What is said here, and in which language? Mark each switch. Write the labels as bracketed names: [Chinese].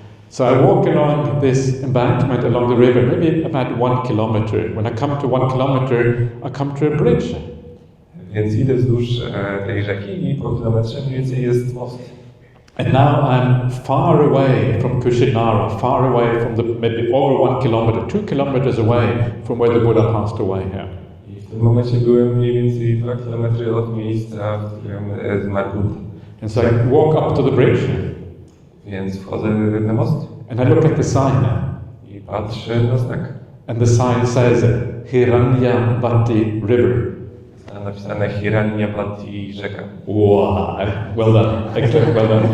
[English] So I walk along this embankment along the river, maybe about 1 kilometer. When I come to 1 kilometer, I come to a bridge. [Polish] Więc idę wzdłuż tej rzeki i po kilometrze mniej więcej jest most. [English] And now I'm far away from Kushinara, far away from maybe over 1 kilometer, 2 kilometers away from where the Buddha passed away here. [Polish] I w tym momencie byłem mniej więcej 2 kilometry od miejsca, w którym zmarł Buddha. [English] And so I walk up to the bridge. [Polish] Więc wchodzę na most. [English] And I look at the sign. [Polish] I patrzę na znak. [English] And the sign says Hiranyavati River. [Polish] Jest napisane Hiranyavati rzeka. [English] Wow, well done, excellent, well done.